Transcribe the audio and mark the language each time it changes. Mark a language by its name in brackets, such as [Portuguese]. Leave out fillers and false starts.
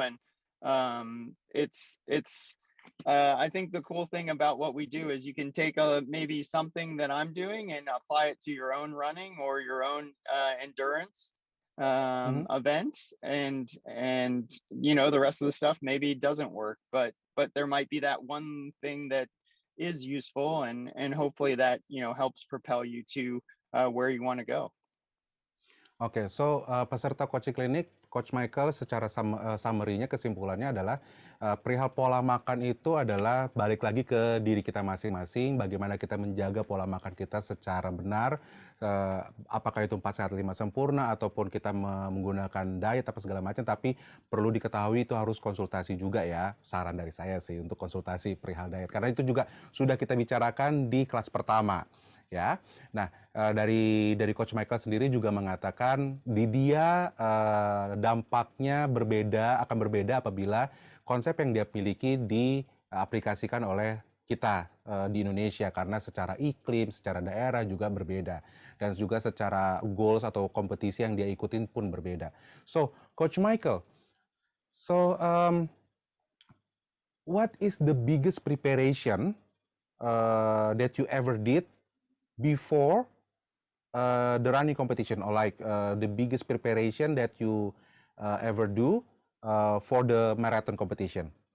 [English] And it's I think the cool thing about what we do is you can take maybe something that I'm doing and apply it to your own running or your own endurance Mhm. events, and the rest of the stuff maybe doesn't work, but there might be that one thing that is useful, and hopefully that helps propel you to where you want to go. [Indonesian] Oke, so peserta coaching klinik, Coach Michael secara summary-nya, kesimpulannya adalah perihal pola makan itu adalah balik lagi ke diri kita masing-masing, bagaimana kita menjaga pola makan kita secara benar, apakah itu 4 sehat 5 sempurna ataupun kita menggunakan diet apa segala macam, tapi perlu diketahui itu harus konsultasi juga ya, saran dari saya sih untuk konsultasi perihal diet, karena itu juga sudah kita bicarakan di kelas pertama. Ya, nah dari Coach Michael sendiri juga mengatakan di dia dampaknya akan berbeda apabila konsep yang dia miliki diaplikasikan oleh kita di Indonesia, karena secara iklim, secara daerah juga berbeda, dan juga secara goals atau kompetisi yang dia ikutin pun berbeda. [English] So, Coach Michael, so what is the biggest preparation that you ever did before the running competition, or like the biggest preparation that you ever do for the marathon competition?